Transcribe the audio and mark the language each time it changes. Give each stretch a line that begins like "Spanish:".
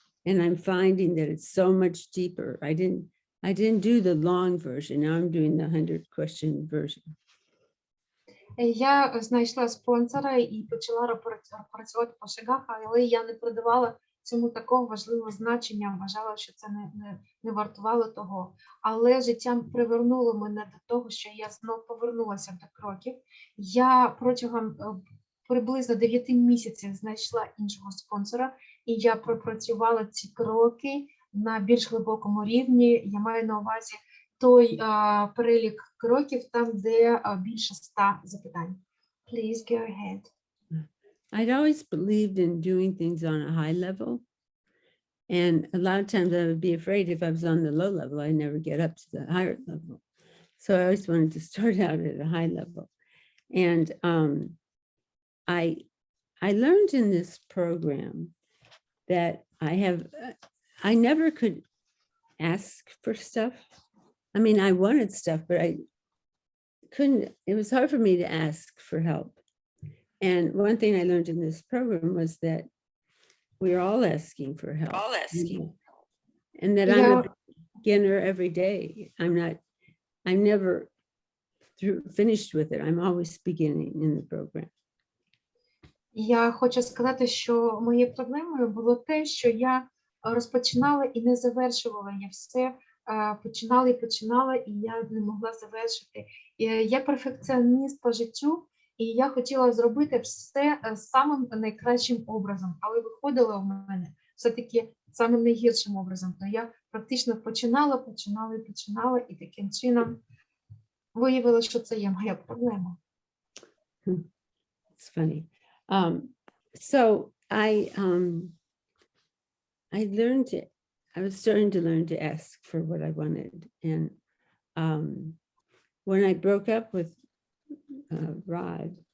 English: And I'm finding that it's so much deeper. I didn't do the long version. Now I'm doing the 100-question version.
Ukrainian: Я знайшла спонсора і почала працювати по шагах, але я не придавала цьому такого важливого значення, вважала, що це не вартувало того. Але життя привернуло мене до того, що я знов повернулася до кроків. Я протягом приблизно 9 місяців знайшла іншого спонсора, і я пропрацювала ці кроки на більш глибокому рівні. Я маю на увазі той перелік кроків, там, де більше 100 запитань.
English: Please go ahead. I'd always believed in doing things on a high level. And a lot of times I would be afraid if I was on the low level, I'd never get up to the higher level. So I always wanted to start out at a high level. And I learned in this program that I never could ask for stuff. I mean, I wanted stuff, but I couldn't, it was hard for me to ask for help. And one thing I learned in this program was that we're all asking for help. And that I'm a beginner every day. I'm never finished with it. I'm always beginning in the program.
Ukrainian: Я хочу сказати, що моєю проблемою було те, що я розпочинала і не завершувала. Я все починала, і я не могла завершити. Я перфекціоніст по життю, і я хотіла зробити все самим найкращим образом, але виходило в мене все-таки самим найгіршим образом. То я практично починала, і таким чином виявила, що це є моя проблема.
English: It's funny. So I was starting to learn to ask for what I wanted. And when I broke up with Rod,